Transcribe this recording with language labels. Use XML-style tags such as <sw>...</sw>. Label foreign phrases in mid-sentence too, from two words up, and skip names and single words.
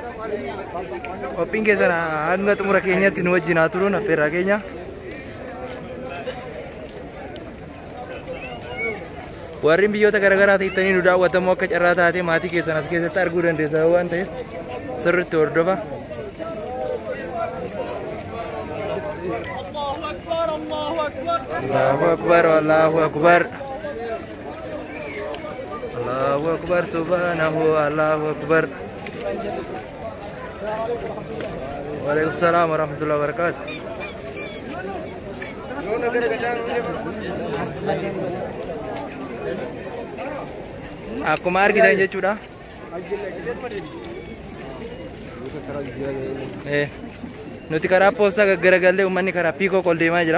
<om>Qophiin keessan hanga xumura keenyatti nu wajjin haa turuun affeerraa keenya. Warreen biyyoota garaagaraa ta'anii nu daawwatamu akka carraa taatee maatii keessan as keessatti arguu dandeessa waan ta'eef sirriitti hordofa.</om> <ar>الله أكبر، الله أكبر. الله أكبر سبحانه، الله أكبر. وعليكم السلام ورحمة الله وبركاته.</ar> <om>Akkuma argitan jechuudha. Nuti karaa poostaa gaggaragallee uummanni karaa piikook ol deemaa jira.</om>